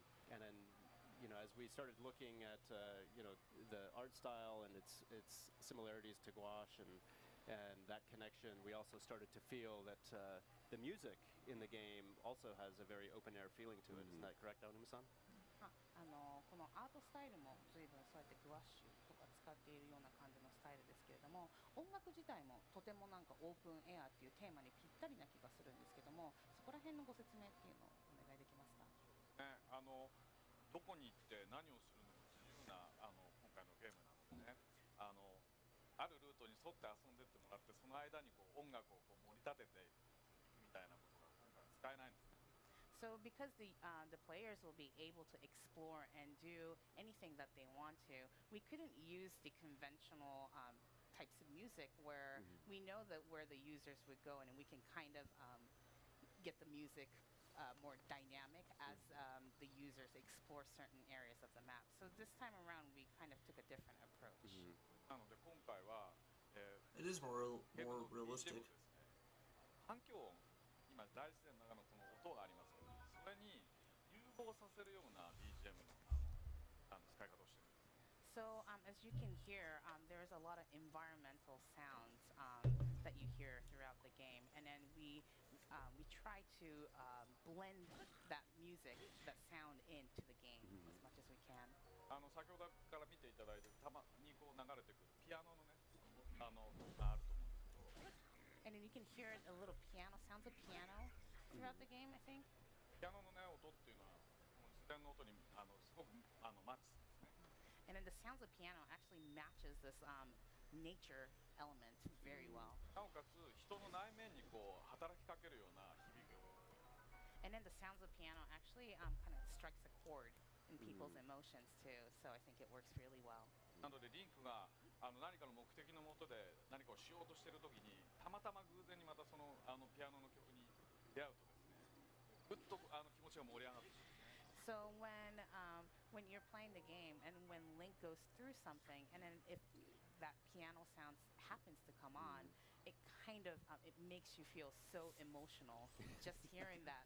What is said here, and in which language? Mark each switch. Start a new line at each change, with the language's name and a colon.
English: And then, as we started looking at the art style and its similarities to gouache and that connection, we also started to feel that the music in the game also has a very open air feeling to it. Isn't that correct, Aonuma-san?
Japanese: このアートスタイルも随分そうやってグワッシュとか使っているような感じのスタイルですけれども、音楽自体もとてもなんかオープンエアっていうテーマにぴったりな気がするんですけども、そこら辺のご説明っていうのをお願いできますか。ね、どこに行って何をするのも自由な今回のゲームなのでね、あるルートに沿って遊んでってもらって、その間に音楽を盛り立てていくみたいなことが今回は使えないんですね。
English: So because the players will be able to explore and do anything that they want to, we couldn't use the conventional types of music where we know that where the users would go, and we can kind of get the music more dynamic as the user users explore certain areas of the map. So this time around, we kind of took a different approach.
Japanese: なので今回は、
English: It is more
Japanese: ゲームの
English: realistic.
Japanese: BGM ですね、環境音、今大自然の中のこの音がありますけど、それに融合させるような BGM の使い方をしてるんです。
English: So as you can hear, there's a lot of environmental sounds that you hear throughout the game, and then we try to blend that music, that sound into the game as much as we can.
Japanese: 先ほどから見ていただいてたまにこう流れてくるピアノのねがあると思うんですけど、
English: And then you can hear a little piano, sounds of piano throughout the game, I think.
Japanese: ピアノのね音っていうのはもう自然の音にすごくマッチするんですね。
English: And then the sounds of piano actually matches this nature element very well.
Japanese: なおかつ人の内面にこう働きかけるような響きを。
English: And then the sounds of piano actually kind of strikes a chord in people's emotions too. So I think it works really well.
Japanese: なのでリンクが何かの目的のもとで何かをしようとしているときにたまたま偶然にまたそのピアノの曲に出会うとですね、ぐっと気持ちが盛り上がってくるんですね。
English: So when you're playing the game and when Link goes through something, and then if that piano sound happens to come on, it kind of it makes you feel so emotional just hearing that.